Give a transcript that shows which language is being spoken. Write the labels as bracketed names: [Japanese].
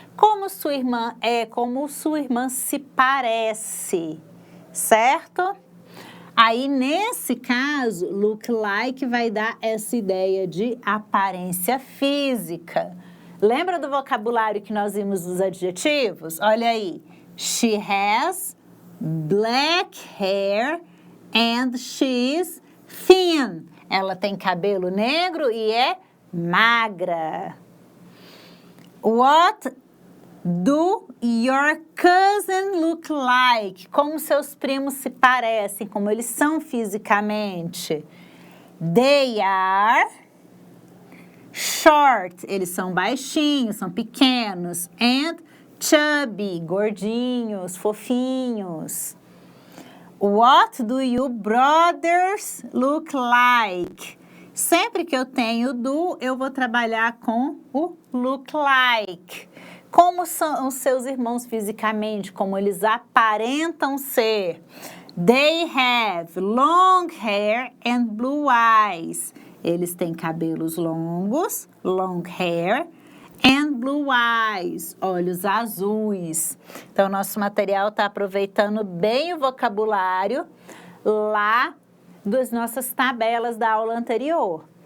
[Portuguese] Como sua irmã é, como sua irmã se parece, certo? Aí, nesse caso, look like vai dar essa ideia de aparência física. Lembra do vocabulário que nós vimos dos adjetivos? Olha aí. [English] She has black hair and she's thin. [Portuguese] Ela tem cabelo negro e é magra. [English] What do your cousin look like? [Portuguese] Como seus primos se parecem, como eles são fisicamente. [English] They are short. [Portuguese] Eles são baixinhos, são pequenos. [English] And chubby, [Portuguese] gordinhos, fofinhos. [English] What do your brothers look like? [Portuguese] Sempre que eu tenho do, eu vou trabalhar com o look like. Como são os seus irmãos fisicamente, como eles aparentam ser. [English] They have long hair and blue eyes. [Portuguese] Eles têm cabelos longos, [English] long hair, and blue eyes, [Portuguese] olhos azuis. Então, nosso material está aproveitando bem o vocabulário lá das nossas tabelas da aula anterior.